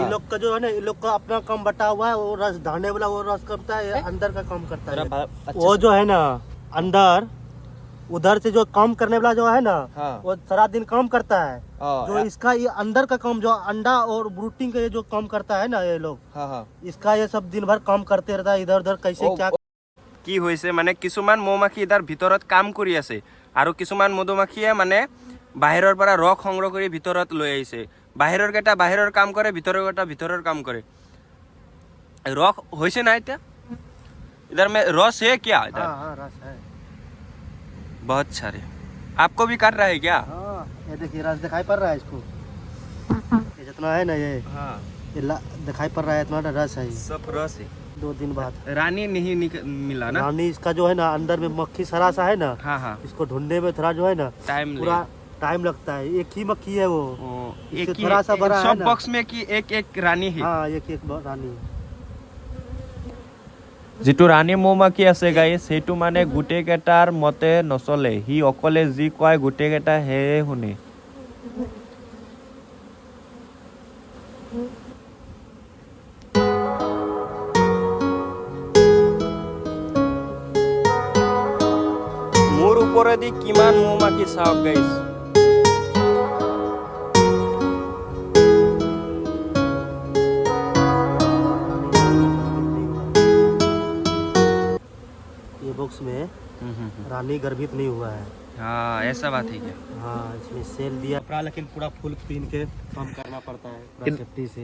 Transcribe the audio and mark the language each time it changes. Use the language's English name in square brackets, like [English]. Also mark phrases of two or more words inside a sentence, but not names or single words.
[Hindi] ये लोग का जो है ना, ये लोग का अपना कम बटा हुआ है, वो रस ढाने वाला वो रस करता है, ये अंदर का काम करता है। वो जो है ना अंदर, उधर से जो काम करने वाला जो है ना, हाँ। वो सारा दिन काम करता है। हाँ, जो इसका ये अंदर का काम जो अंडा और ब्रूटिंग का ये जो काम करता है ना, ये लोग हाँ हाँ। इसका ये सब दिन भर काम करते रहता है, इधर उधर कैसे क्या। [Assamese] কি হৈছে মানে কিছুমান মৌমাখি ইদাৰ ভিতৰত কাম কৰি আছে আৰু কিছুমান মধুমাখিয়ে মানে বাহিৰৰ পৰা ৰস সংগ্ৰহ কৰি ভিতৰত লৈ আহিছে। বাহিৰৰ কেটা বাহিৰৰ কাম কৰে, ভিতৰৰ কেটা ভিতৰৰ কাম কৰে। ৰস হৈছে না এটা? [Hindi] इधर में रस है क्या? इधर हाँ रस है बहुत सारे। आपको भी काट रहा है क्या? हाँ, ये देखिए रस दिखाई पड़ रहा है इसको। ये जितना है ना, ये हाँ, दिखाई पड़ रहा है, इतना रस है। सब रस है। 2 दिन बाद रानी नहीं मिला ना? रानी इसका जो है ना, अंदर में मक्खी सरा सा है ना, हाँ हाँ, इसको ढूंढने में थोड़ा जो है ना टाइम पूरा टाइम लगता है। एक ही मक्खी है वो, एक इससे थोड़ा सा बड़ा है सब ना। बॉक्स में की एक एक रानी है। हाँ, एक एक रानी। [Assamese] যিটো ৰাণী মৌমাখি আছে গাইছ, সেইটো মানে গোটেইকেইটাৰ মতে নচলে। সি অকলে যি কয় গোটেইকেইটা সেয়ে শুনে। মোৰ ওপৰেদি কিমান মৌমাখি চাওক গাইছ। [Hindi] ये बॉक्स में रानी गर्भित नहीं हुआ है। हाँ, ऐसा बात है क्या? हाँ, इसमें सेल दिया पूरा, लेकिन पूरा फुल पीन के काम करना पड़ता है पूरा सेफ्टी से।